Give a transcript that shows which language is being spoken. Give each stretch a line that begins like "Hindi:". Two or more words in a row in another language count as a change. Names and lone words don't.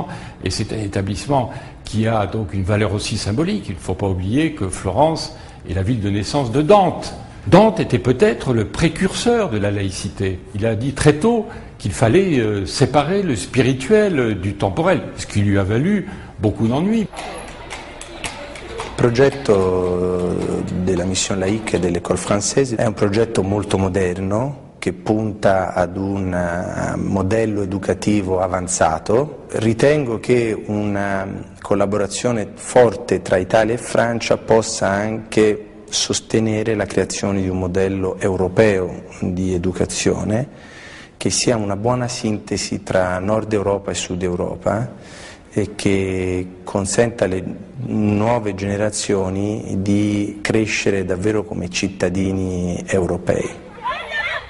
French: Et c'est un établissement qui a donc une valeur aussi symbolique. Il ne faut pas oublier que Florence est la ville de naissance de Dante. Dante était peut-être le précurseur de la laïcité. Il a dit très tôt qu'il fallait séparer le spirituel du temporel, ce qui lui a valu beaucoup d'ennuis.
Italian: Il progetto della
French: mission laïque
Italian: e dell'
French: école française
Italian: è un progetto molto moderno che punta ad un modello educativo avanzato. Ritengo che una collaborazione forte tra Italia e Francia possa anche sostenere la creazione di un modello europeo di educazione che sia una buona sintesi tra Nord Europa e Sud Europa e che consenta alle nuove generazioni di crescere davvero come cittadini europei.